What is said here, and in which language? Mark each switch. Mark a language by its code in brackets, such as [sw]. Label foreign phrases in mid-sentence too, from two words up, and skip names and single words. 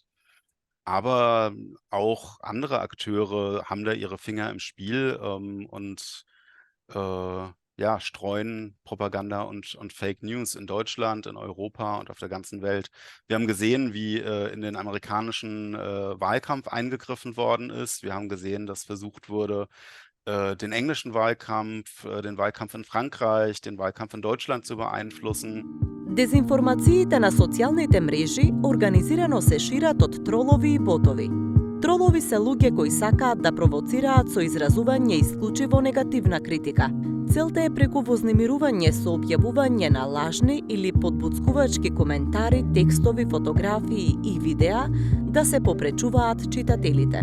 [de] Aber auch andere Akteure haben da ihre Finger im Spiel und streuen Propaganda und [en] Fake News [de] in Deutschland, in Europa und auf der ganzen Welt. Wir haben gesehen, wie in den amerikanischen Wahlkampf eingegriffen worden ist. Wir haben gesehen, dass versucht wurde, den englischen Wahlkampf, den Wahlkampf in Frankreich, den Wahlkampf in Deutschland zu beeinflussen. [mk] Дезинформациите на социјалните мрежи организирано се шират од тролови и ботови. Тролови се луѓе кои сакаат да провоцираат со изразување исклучиво негативна критика. Целта е преку вознемирување со објавување на лажни или подбуцкувачки коментари, текстови, фотографии и видеа да се попречуваат читателите.